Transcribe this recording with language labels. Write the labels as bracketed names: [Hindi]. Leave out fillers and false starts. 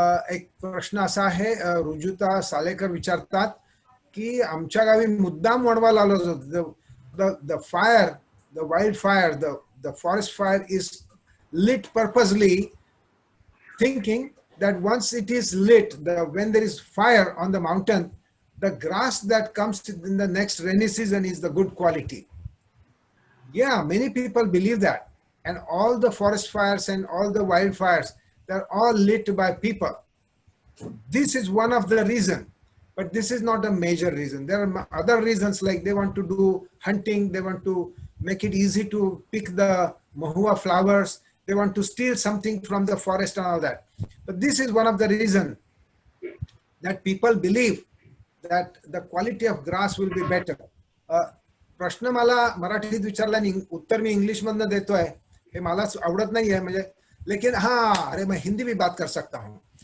[Marathi] एक प्रश्न असा आहे, रुजुता सालेकर विचारतात की आमच्या गावी मुद्दाम वणवा लावला जातो. [English] The fire, the wildfire, the forest fire is lit purposely, thinking that once it is lit, when there is fire on the mountain, the grass that comes in the next rainy season is the good quality. Yeah, many people believe that. And all the forest fires and all the wildfires, they're all lit by people. This is one of the reasons, but this is not a major reason. There are other reasons, like they want to do hunting, they want to make it easy to pick the mahua flowers, they want to steal something from the forest and all that. But this is one of the reasons that people believe that the quality of grass will be better. [Marathi] प्रश्न मला मराठीत विचारला आणि उत्तर मी English मधनं देतोय, हे मला आवडत नाहीये म्हणजे, [Hindi] लेकिन हाँ, अरे मैं हिंदी भी बात कर सकता हूँ.